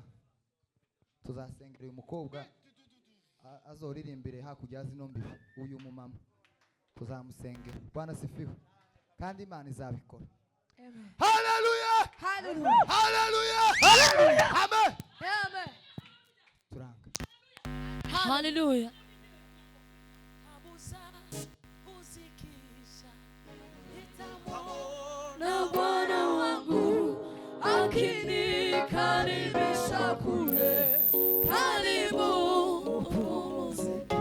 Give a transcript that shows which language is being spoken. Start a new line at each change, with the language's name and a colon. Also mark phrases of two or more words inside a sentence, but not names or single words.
Kinyarwanda: Tuzasengera uyu mukobwa azoririmbire hakurya zino mbibi. Uyu mumama tuzamusengera.
Swahili: Bwana sifiwe.
Kinyarwanda: Kandi Imana izabikora. Amen. Hallelujah. Hallelujah. Hallelujah. Hallelujah. Amen. Amen. Turanga. Hallelujah.
Swahili: Na Bwana wangu akinikaribisha kule. Karibu upumzike.